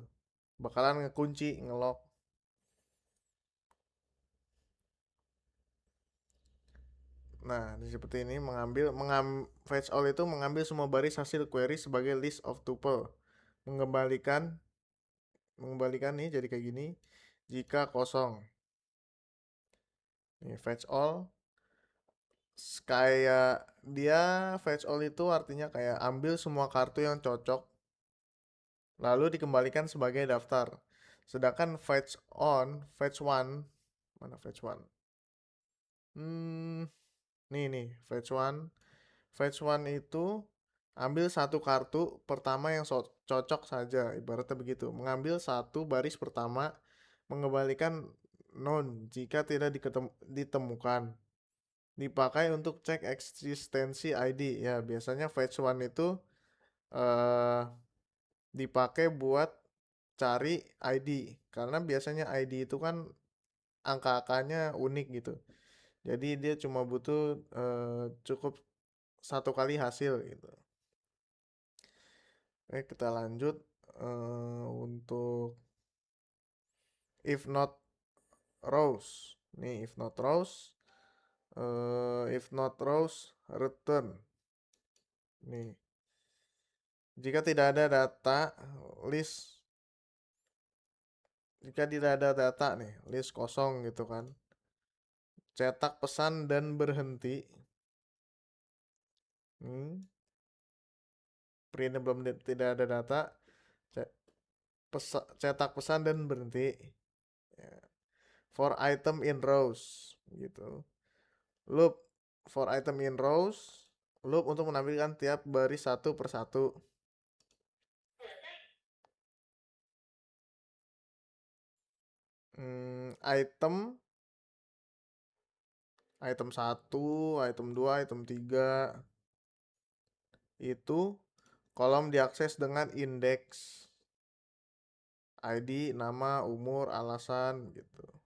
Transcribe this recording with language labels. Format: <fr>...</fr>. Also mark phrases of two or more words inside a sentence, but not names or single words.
<id>Bakalan ngekunci, ngelock. Nah, seperti ini</id> <en>fetch all</en> <id>itu mengambil semua baris hasil query sebagai</id> <en>list of tuple.</en> <id>Mengembalikan nih jadi kayak gini jika kosong. Nih,</id> <en>fetch all</en> <id>kayak dia</id> <en>fetch all</en> <id>itu artinya kayak ambil semua kartu yang cocok lalu dikembalikan sebagai daftar. Sedangkan</id> <en>fetch one,</en> <id>mana</id> <en>fetch one?</en> <id>Nih,</id> <en>fetch one. Fetch one</en> <id>itu ambil satu kartu pertama yang cocok saja, ibaratnya begitu. Mengambil satu baris pertama, mengembalikan none jika tidak ditemukan. Dipakai untuk cek eksistensi ID. Ya, biasanya</id> <en>fetch one</en> <id>itu eh dipakai buat cari ID. Karena biasanya ID itu kan angka-angkanya unik gitu. Jadi dia cuma butuh cukup satu kali hasil gitu. Oke, kita lanjut untuk</id> <en>if not rows. Nih, if not rows, return.</en> <id>Nih, jika tidak ada data list, jika tidak ada data nih, list kosong gitu kan. Cetak pesan dan berhenti. Printnya belum tidak ada data. Cetak pesan dan berhenti. Ya.</id> <en>For item in rows gitu. Loop for item in rows.</en> <id>Loop untuk menampilkan tiap baris satu per satu. Item 1, item 2, item 3 itu kolom diakses dengan indeks ID, nama, umur, alasan gitu.</id>